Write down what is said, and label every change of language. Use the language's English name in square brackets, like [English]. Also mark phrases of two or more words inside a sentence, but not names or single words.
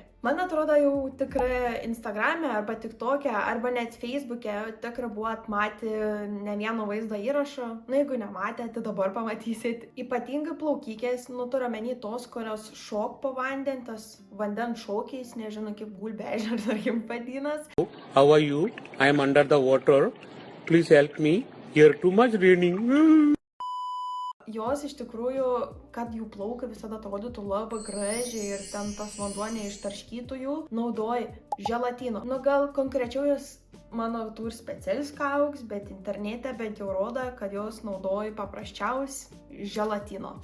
[Lithuanian] Man atrodo, jau tikrai Instagram'e arba TikTok'e arba net Facebook'e tikrai buvot matę ne vieno vaizdo įrašo. Nu, jeigu nematėte, tai dabar pamatysit. Ypatingai plaukikės, nu, turiu omeny tos, kurios šok po vandens, tas vandens šokiais, nežinau, kaip gulbė ežeras ar kaip vadinas. [English] How are you? I am under the water. Please help me. Here too much raining. [Lithuanian] Jos iš tikrųjų, kad jų plaukai visada atrodytų labai gražiai ir ten tas vanduo neištarškytų jų, naudoja želatino. Nu, gal konkrečiau jos, mano, turi specialius kauks, bet internete bent jau rodo, kad jos naudoja paprasčiausiai želatino.